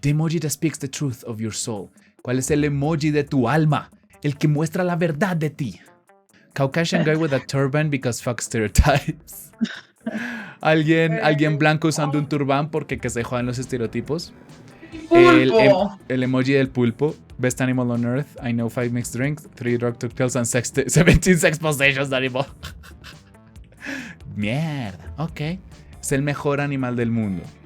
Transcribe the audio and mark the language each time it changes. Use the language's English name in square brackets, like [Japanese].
[English] The emoji that speaks the truth of your soul. [Spanish] ¿Cuál es el emoji de tu alma? El que muestra la verdad de ti. [English] Caucasian guy with a turban because fuck stereotypes. [Spanish] Alguien blanco usando un turbán porque que se jodan los estereotipos. El emoji del pulpo. [English] Best animal on earth. I know 5 mixed drinks, 3 drug pills and 17 sex positions animal. [Spanish] Mierda. Ok. Es el mejor animal del mundo.